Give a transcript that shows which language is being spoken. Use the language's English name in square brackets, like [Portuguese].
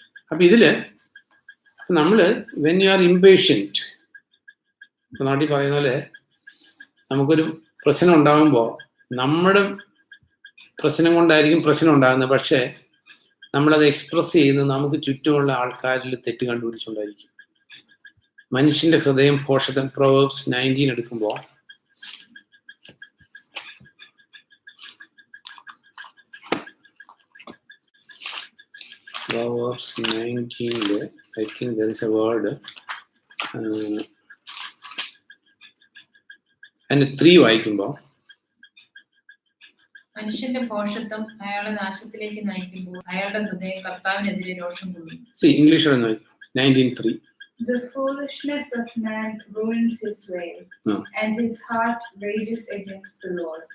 [Malayalam] അപ്പൊ ഇതില് നമ്മള് [English] when you are impatient, [Malayalam] നാട്ടിൽ പറയുന്ന പോലെ നമുക്കൊരു പ്രശ്നം ഉണ്ടാകുമ്പോൾ നമ്മുടെ പ്രശ്നം കൊണ്ടായിരിക്കും പ്രശ്നം ഉണ്ടാകുന്നത്, പക്ഷെ നമ്മളത് എക്സ്പ്രസ് ചെയ്യുന്നത് നമുക്ക് ചുറ്റുമുള്ള ആൾക്കാരിൽ തെറ്റ് കണ്ടുപിടിച്ചുകൊണ്ടായിരിക്കും. മനുഷ്യന്റെ ഹൃദയം ഭോഷതം. [English] Proverbs 19 എടുക്കുമ്പോൾ Proverbs 19 I think there is a word and 3 വായിക്കുമ്പോൾ [Malayalam] മനുഷ്യന്റെ ഭോഷത്വം അയാളെ നാശത്തിലേക്ക് നയിക്കുമ്പോൾ അയാളുടെ ഹൃദയം കർത്താവിനെതിരെ രോഷം കൊള്ളും. English 19:3 [English] The foolishness of man ruins his way, and his heart rages against the Lord.